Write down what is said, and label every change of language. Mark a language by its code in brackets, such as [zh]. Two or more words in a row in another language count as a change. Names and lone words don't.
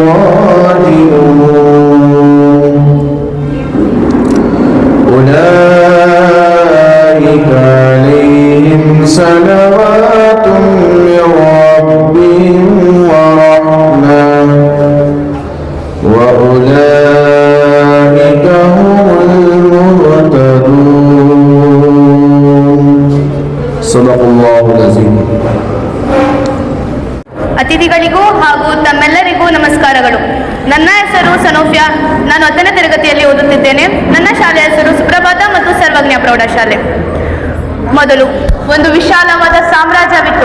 [ar] راجعون أولئك عليهم صلوات من ربهم ورحمة وأولئك هم المهتدون صدق الله العظيم. [kn] ಅತಿಥಿಗಳಿಗೂ ಹಾಗೂ ತಮ್ಮೆಲ್ಲರಿಗೂ ನಮಸ್ಕಾರಗಳು. ನನ್ನ ಹೆಸರು ಸನೋಫಿಯಾ. ನಾನು 10ನೇ ತರಗತಿಯಲ್ಲಿ ಓದುತ್ತಿದ್ದೇನೆ. ನನ್ನ ಶಾಲೆಯ ಹೆಸರು ಸುಪ್ರಭಾತ ಮತ್ತು ಸರ್ವಜ್ಞ ಪ್ರೌಢಶಾಲೆ. ಮೊದಲು ಒಂದು ವಿಶಾಲವಾದ ಸಾಮ್ರಾಜ್ಯವಿತ್ತು.